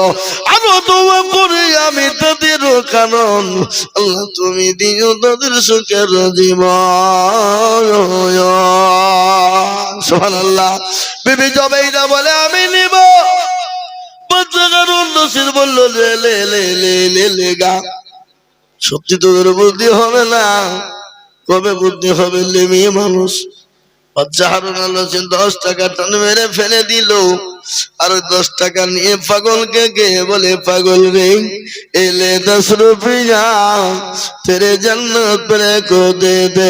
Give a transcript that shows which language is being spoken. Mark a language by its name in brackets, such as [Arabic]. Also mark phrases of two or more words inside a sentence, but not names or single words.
[Bangla] আরো দোয়া করে আমি তাদের কারণ আল্লাহ তুমি দিও তাদের সুখের জীবন। সুবহানাল্লাহ। বিবি জবেইদা বলে আমি নিব। বাচ্চাকারণ নসির বলল [Hindi] ले ले ले ले ले ले गा। [Bangla] সত্যি তোদের বুদ্ধি হবে না, কবে বুদ্ধি হবে? মেয়ে মানুষ। বাচ্চা হারুন আল্লাহ 10 টাকা টান মেরে ফেলে দিল, আর 10 টাকা নিয়ে পাগলকে গিয়ে বলে পাগল রে [Hindi] ए ले 10 रुपिया तेरे जन्नत पड़े को दे दे।